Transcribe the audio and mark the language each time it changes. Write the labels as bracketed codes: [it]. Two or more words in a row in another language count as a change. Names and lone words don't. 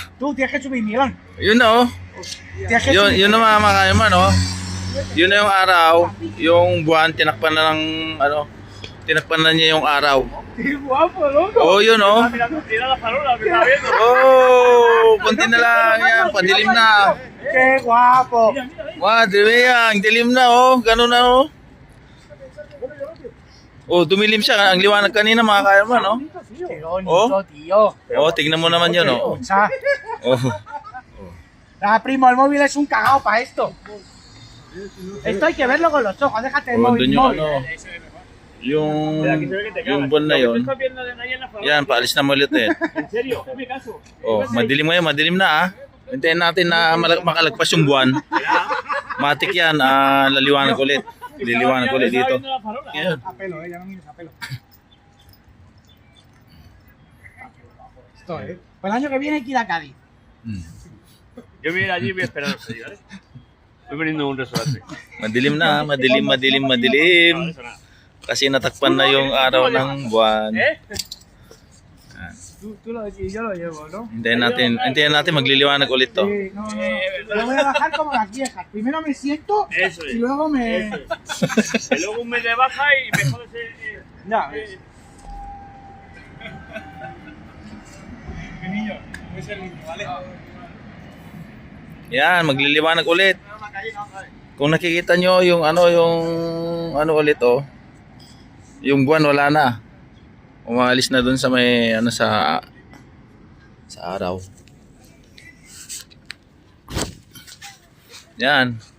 [tl] Yun na, oh. Yun na mga kaiman, oh. Yun na yung araw. Yung buwan, tinakpan na ng, ano, tinakpan na niya yung araw. Oh, yun, oh. Oh, kunti na lang yan. Padilim na. [es] ¡Qué guapo! Madre mía, [tl] ang dilim na, oh. Ganun na, oh. Oh, dumilim siya. Ang liwanag kanina, mga kaiman, oh. [es] ¡Qué bonito, tío! [tl] Oh, tignan mo naman yun, oh. [es] Escucha. Oh. Ah, primo, el móvil es un cagao para esto. Esto hay que verlo con los ojos, déjate el Oh, móvil. [tl] dun yung ano, yung buwan na yun. Yan, paalis na mo ulit eh. Oh, madilim ngayon, madilim na ah. Hintayin natin na makalagpas yung buwan. Matik yan, laliwanag ulit. Liliwanag ulit dito. Yan. [es] A pelo, ya no mires a pelo. Esto, Pues el año que viene hay que ir a Cádiz. Yo voy a ir allí y voy a esperar a los seguidores. Estoy veniendo a un restaurante. [tl] Madilim na, madilim. Kasi natakpan na yung araw ng buwan. [es] Tú lo decís, yo lo llevo, ¿no? [tl] Hintayin natin magliliwanag ulit to. [es] Sí, no. Lo voy a bajar como las viejas. Primero me siento Eso es. y luego me... Y luego un mes de baja y me jodes el... Ya ves. Mi niño, es el niño, ¿vale? [tl] Yan, magliliwanag ulit. Kung nakikita nyo yung ano ulit oh. Yung buwan wala na. Umalis na dun sa may ano sa araw. Yan.